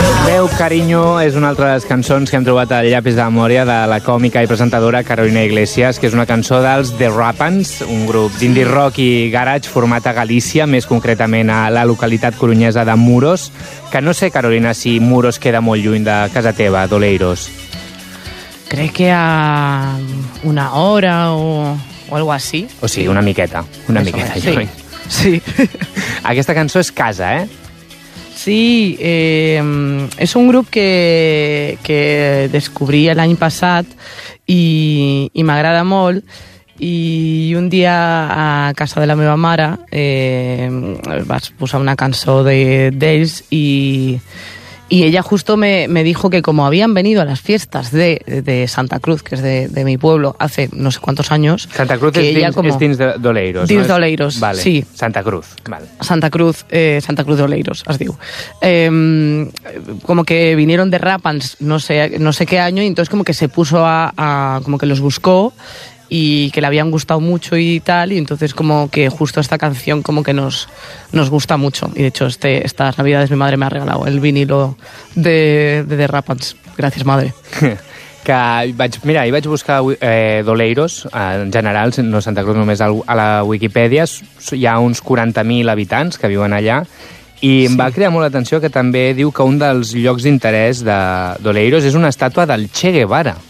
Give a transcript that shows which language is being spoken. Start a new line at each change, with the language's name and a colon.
Catalan: Veu Cariño és una altra de les cançons que hem trobat al llapis de memòria de la còmica i presentadora Carolina Iglesias, que és una cançó dels The Rapans, un grup d'indie rock i garage format a Galícia, més concretament a la localitat coruñesa de Muros, que no sé, Carolina, si Muros queda molt lluny de casa teva, d'Oleiros. Crec que a una hora
Spanish: o algo así.
Catalan: O sigui, una miqueta. Una Eso miqueta, lluny. Sí. Sí. Aquesta cançó és casa, eh? Sí, és un grup que descobrí l'any passat i m'agrada molt. I un dia a casa de la meva mare vaig posar una cançó d'ells i ella justo
Spanish: me dijo que como habían venido a las fiestas de Santa Cruz, que es de mi pueblo, hace no sé cuántos años...
Catalan: Santa Cruz
Spanish: es
Catalan: dins d'Oleiros, ¿no? Dins d'Oleiros, vale. Sí. Santa Cruz, vale. Santa Cruz d'Oleiros, es diu.
Spanish: Como que vinieron de Rapans no sé qué año, y entonces como que se puso a como que los buscó y que le habían gustado mucho y tal, y entonces como que justo esta canción como que nos gusta mucho, y de hecho estas navidades mi madre me ha regalado el vinilo de The Rapans. Gracias, madre.
Catalan: Que vaig buscar d'Oleiros, en general, no Santa Cruz, només a la Wikipedia, hi ha uns 40.000 habitants que viuen allà, i em va crear molt l'atenció que també diu que un dels llocs d'interès d'Oleiros és una estàtua del Che Guevara.